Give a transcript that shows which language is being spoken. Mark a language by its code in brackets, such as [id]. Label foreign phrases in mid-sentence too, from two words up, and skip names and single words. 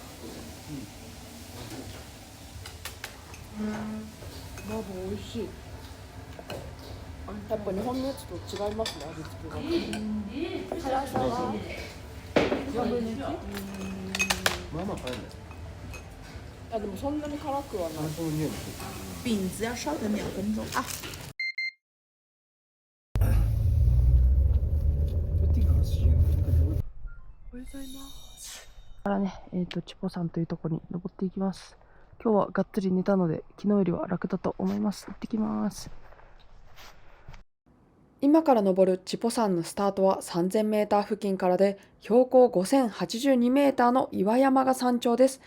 [ja] ラブ美味しい。やっぱ日本のやつと違いますね、味付けが。辛さは4分の 1？まあまあ辛いね。でもそんなに辛くはない。 [zh] 饼子要烧等2分钟啊。 [ja] おはようございます。からね、チポ山というところに登っていきます。今日はがっつり寝たので、昨日よりは楽だと思います。行ってきます。今から登るチポ山のスタートは3000メーター付近からで、標高5082メーターの岩山が山頂です。